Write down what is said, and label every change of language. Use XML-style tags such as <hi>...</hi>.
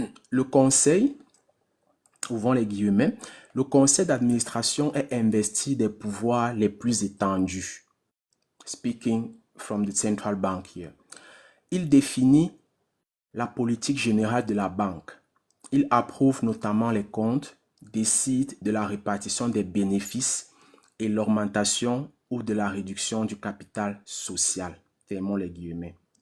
<fr>Le conseil, ouvrons les guillemets, le conseil d'administration est investi des pouvoirs les plus étendus.</fr> <en>Speaking from the central bank here.</en> <fr>Il définit la politique générale de la banque. Il approuve notamment les comptes, décide de la répartition des bénéfices et l'augmentation ou de la réduction du capital social. Fermons les guillemets.</fr>